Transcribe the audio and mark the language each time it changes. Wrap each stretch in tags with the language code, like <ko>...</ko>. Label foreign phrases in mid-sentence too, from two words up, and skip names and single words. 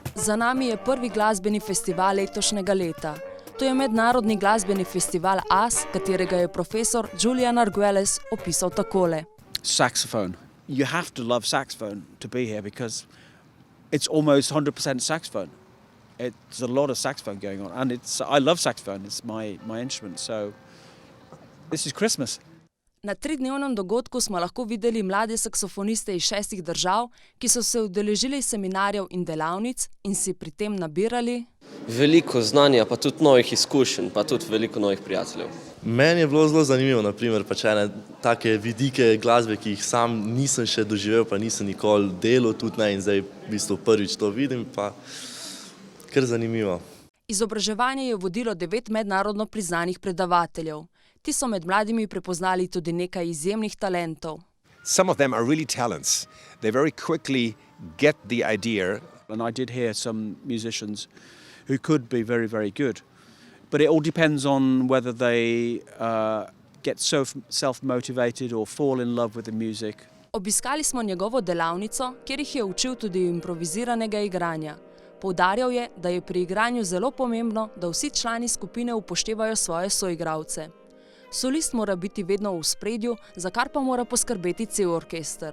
<sl>Za nami je prvi glasbeni festival letošnjega leta. To je mednarodni glasbeni festival AS, katerega je profesor Julian Arguelles opisal takole.</sl> <en>Saxophone. You have to love saxophone to be here because it's almost 100% saxophone. It's a lot of saxophone going on, and I love saxophone. It's my instrument, so this is Christmas.</en> <sl>Na 3-dnevnem dogodku smo lahko videli mlade saksofoniste iz 6 držav, ki so se udeležili seminarjev in delavnic in si pri tem nabirali veliko znanja, pa tudi novih izkušenj, pa tudi veliko novih prijateljev. Meni je bilo zelo zanimivo, naprimer, pač ene take vidike glasbe, ki jih sam nisem še doživel, pa nisem nikoli delal tudi ne, in zdaj v bistvu prvič to vidim, pa kar zanimivo. Izobraževanje je vodilo 9 mednarodno priznanih predavateljev. Ti so med mladimi prepoznali tudi nekaj izjemnih talentov.</sl> <en>Some of them are really talents. They very quickly get the idea. And I did hear some musicians who could be very, very good. But it all depends on whether they get so self-motivated or fall in love with the music.</en> <sl>Obiskali smo njegovo delavnico, kjer jih je učil tudi improviziranega igranja. Poudarjal je, da je pri igranju zelo pomembno, da vsi člani skupine upoštevajo svoje soigralce. Solist mora biti vedno v ospredju, za kar pa mora poskrbeti cel orkester.</sl>